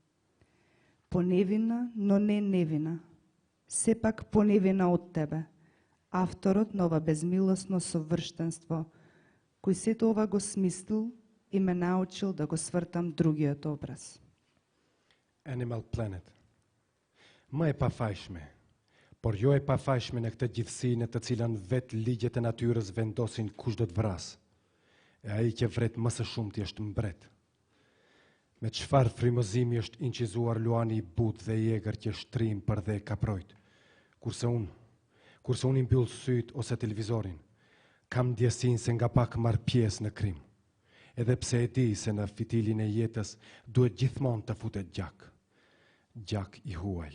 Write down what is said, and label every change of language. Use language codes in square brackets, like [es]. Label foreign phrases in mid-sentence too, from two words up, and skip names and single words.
[mk] Поневина, но не невина. Сепак поневина од тебе, авторот на ова безмилосно соврштенство, кој сето ова го смислил и ме научил да го свртам другиот образ. Animal Planet. [sq] Më e pafajshme, por jo e pafajshme në këtë gjithësi në të cilën vetë ligjet e natyrës vendosin kush do të vras, e ai që vret më së shumti është mbret. Me çfarë frymëzimi është incizuar luani i but dhe i egër që shtrim për dhe kaprojt, kurse unë i mbyll syt ose televizorin, kam ndjesin se nga pak marr pjesë në krim, edhe pse e di se në fitilin e jetës duhet gjithmonë të futet gjak i huaj.